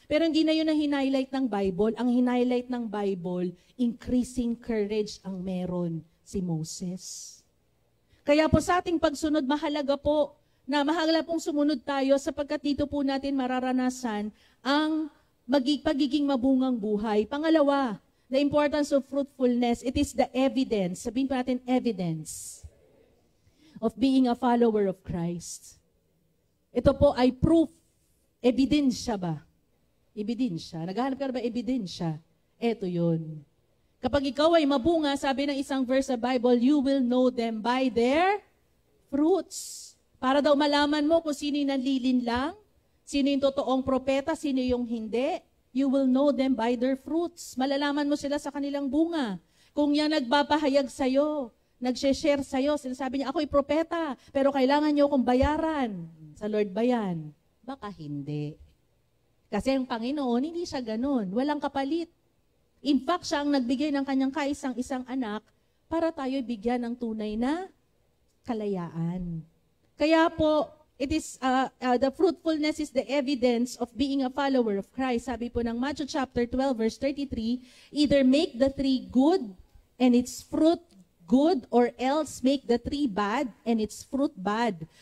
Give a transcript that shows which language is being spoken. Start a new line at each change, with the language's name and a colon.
Filipino: Pero hindi na yun ang hinighlight ng Bible. Ang hinighlight ng Bible,
English: increasing courage
Filipino: ang meron si Moses. Kaya po sa ating pagsunod, mahalaga pong sumunod tayo sapagkat dito po natin mararanasan ang pagiging mabungang buhay. Pangalawa,
English: the importance of fruitfulness, it is the evidence.
Filipino: Sabihin pa natin,
English: evidence of being a follower of Christ.
Filipino: Ito po ay proof. Ebidensya ba? Ebidensya. Naghahanap ka na ba ebidensya? Ito yun. Kapag ikaw ay mabunga, sabi ng isang verse sa Bible,
English: you will know them by their fruits.
Filipino: Para daw malaman mo kung sino yung nanlilinlang, sino yung totoong propeta, sino yung hindi.
English: You will know them by their fruits.
Filipino: Malalaman mo sila sa kanilang bunga. Kung yan nagpapahayag sa'yo, nag-share sa'yo, sinasabi niya, ako'y propeta, pero kailangan niyo akong bayaran. Sa Lord ba yan? Baka hindi. Kasi ang Panginoon, hindi siya ganun. Walang kapalit. In fact, siya ang nagbigay ng kanyang kaisang-isang anak para tayo bigyan ng tunay na kalayaan. Kaya po,
English: it is the fruitfulness is the evidence of being a follower of Christ.
Filipino: Sabi po ng
English: Matthew chapter 12, verse 33, either make the tree good and its fruit good, or else make the tree bad and its fruit bad.